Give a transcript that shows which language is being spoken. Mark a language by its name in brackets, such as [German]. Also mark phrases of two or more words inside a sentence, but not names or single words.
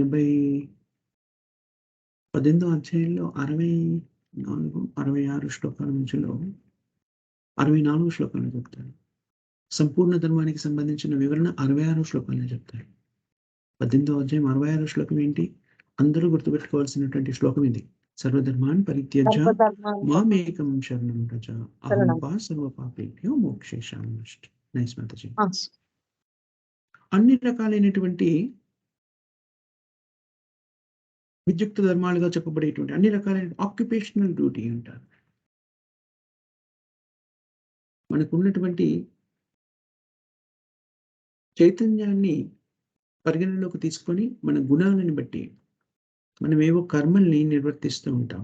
[Telugu] 18వ అధ్యాయంలో 64, 66 శ్లోకాల మధ్యలో 64 శ్లోకాలు చెప్తారు. సంపూర్ణ ధర్మానికి సంబంధించిన వివరణ 66 శ్లోకాల్లో చెప్తారు. 18వ అధ్యాయం 66 శ్లోకం ఏంటి? అందరూ గుర్తుపెట్టుకోవాల్సినటువంటి శ్లోకం ఇది. [Sanskrit] సర్వధర్మాన్ పరిత్యజ్య సర్వధర్మాన్ మామేకం శరణం వ్రజ అహం శరణం. త్వా సర్వ పాపేభ్యో మోక్షయిష్యామి నష్ట. నైస్ మాతాజీ. ఆ, [Telugu] అన్ని రకాలైనటువంటి విద్యుక్త ధర్మాలుగా చెప్పబడేటువంటి అన్ని రకాలైన [English] occupational duty [Telugu] అంటారు. మనకున్నటువంటి చైతన్యాన్ని పరిగణనలోకి తీసుకొని మన గుణాలను బట్టి మనమేవో కర్మల్ని నిర్వర్తిస్తూ ఉంటాం.